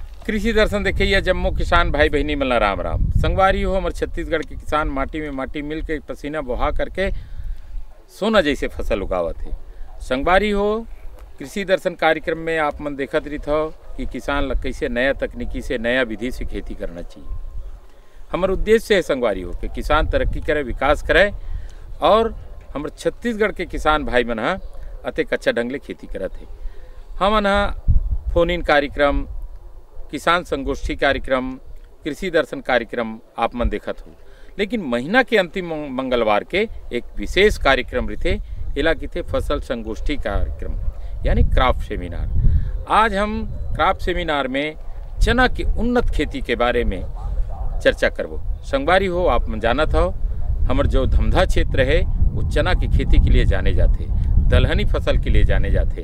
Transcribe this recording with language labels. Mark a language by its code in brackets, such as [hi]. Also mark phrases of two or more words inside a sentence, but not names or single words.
[hne] कृषि दर्शन देखिए जम्मू किसान भाई बहनी मला राम राम। संगवारी हो हमारे छत्तीसगढ़ के किसान माटी में माटी मिल के पसीना बहा करके सोना जैसे फसल उगावत है। संगवारी हो कृषि दर्शन कार्यक्रम में आप मन देखत रही हो कि किसान ला कैसे नया तकनीकी से नया विधि से खेती करना चाहिए। हमारे उद्देश्य है संगवारी हो कि किसान तरक्की करे, विकास करे और हमारे छत्तीसगढ़ के किसान भाई मन अतेक अच्छा ढंग ले खेती करत है। हमन [en] phone in [hne] कार्यक्रम, किसान संगोष्ठी कार्यक्रम, कृषि दर्शन कार्यक्रम आप मन देखत हो, लेकिन महीना के अंतिम मंगलवार के एक विशेष कार्यक्रम रहते, इला कहते फसल संगोष्ठी कार्यक्रम यानी [en] craft seminar. [hne] आज हम [en] craft seminar [hne] में चना की उन्नत खेती के बारे में चर्चा करबो। संगवारी हो आप मन जानत हो हमारे जो धमधा क्षेत्र है वो चना की खेती के लिए जाने जाते, दलहनी फसल के लिए जाने जाते।